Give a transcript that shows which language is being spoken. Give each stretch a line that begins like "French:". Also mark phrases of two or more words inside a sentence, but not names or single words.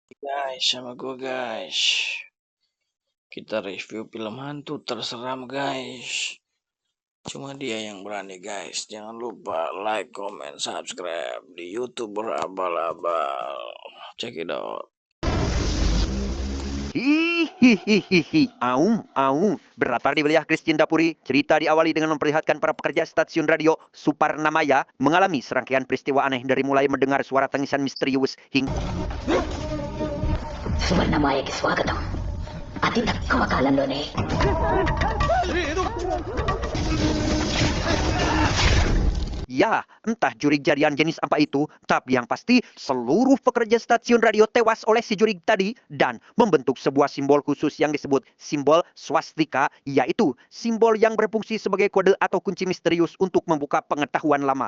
Indonesian: Guys, sama gue guys. Kita review film hantu terseram guys. Cuma dia yang berani guys. Jangan lupa like, comment, subscribe di YouTuber abal-abal.
English: Check it out. Hihihihihi, aung.
Indonesian: Berlatar di wilayah Kris Cindapuri, cerita diawali dengan memperlihatkan para pekerja stasiun radio Suparnamaya mengalami serangkaian peristiwa aneh dari mulai mendengar suara tangisan misterius hingga
Telugu: సువర్ణమాయకి స్వాగతం. అతి తక్కువ కాలంలోనే
Indonesian: ya, entah jurig jadian jenis apa itu, tapi yang pasti seluruh pekerja stasiun radio tewas oleh si jurig tadi dan membentuk sebuah simbol khusus yang disebut simbol swastika, yaitu simbol yang berfungsi sebagai kode atau kunci misterius untuk membuka pengetahuan lama.